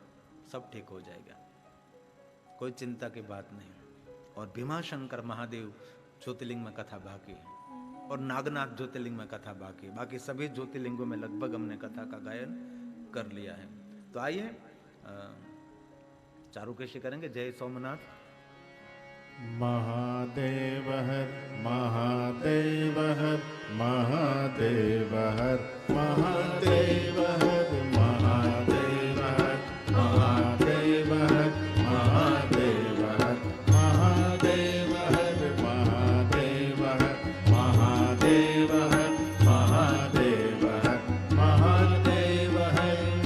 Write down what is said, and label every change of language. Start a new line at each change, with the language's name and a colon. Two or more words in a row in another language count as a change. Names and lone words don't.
Hindi: सब ठीक हो जाएगा, कोई चिंता की बात नहीं। और भीमाशंकर महादेव ज्योतिर्लिंग में कथा बाकी है, और नागनाथ ज्योतिर्लिंग में कथा बाकी है। बाकी सभी ज्योतिर्लिंगों में लगभग हमने कथा का गायन कर लिया है। तो आइए चारुकेशी करेंगे। जय सोमनाथ। महादेव हर महादेव हर महादेव हर महादेव हर महादेव हर महादेव हर महादेव हर महादेव हर महादेव हर महादेव हर महादेव हर महादेव हर।